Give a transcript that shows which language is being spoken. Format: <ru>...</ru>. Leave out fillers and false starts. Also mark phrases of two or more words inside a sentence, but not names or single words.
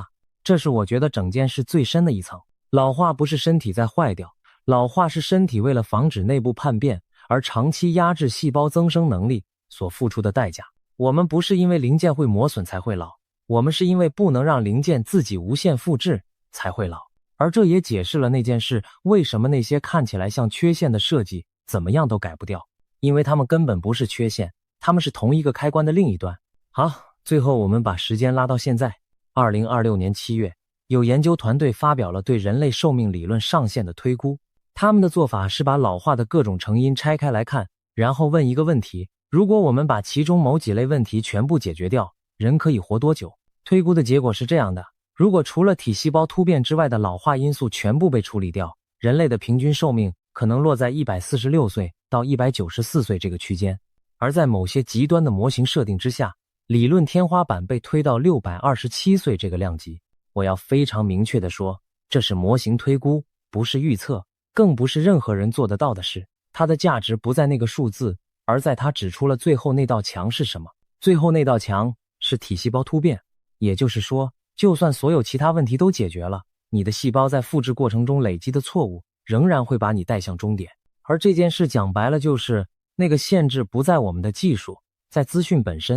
<zh>這是我覺得整件事最深的一層。老化不是身體在壞掉，老化是身體為了防止內部叛變而長期壓制細胞增生能力所付出的代價。我們不是因為零件會磨損才會老，我們是因為不能讓零件自己無限複製才會老。而這也解釋了那件事為什麼那些看起來像缺陷的設計怎麼樣都改不掉，因為它們根本不是缺陷，它們是同一個開關的另一端。好，最後我們把時間拉到現在，2026年7月，有研究团隊發表了對人類壽命理論上限的推估。他們的做法是把老化的各種成因拆開來看，然後問一個問題：如果我們把其中某幾類問題全部解決掉，人可以活多久？推估的結果是這樣的：如果除了體細胞突變之外的老化因素全部被處理掉，人類的平均壽命可能落在146歲到194歲這個區間。而在某些極端的模型設定之下，理論天花板被推到627歲這個量級。我要非常明確地說，這是模型推估，不是預測，更不是任何人做得到的事。它的價值不在那個數字，而在它指出了最後那道牆是什麼。最後那道牆是體細胞突變，也就是說，就算所有其他問題都解決了，你的細胞在複製過程中累積的錯誤仍然會把你帶向終點。而這件事講白了就是那個限制不在我們的技術，在資訊本身。</zh>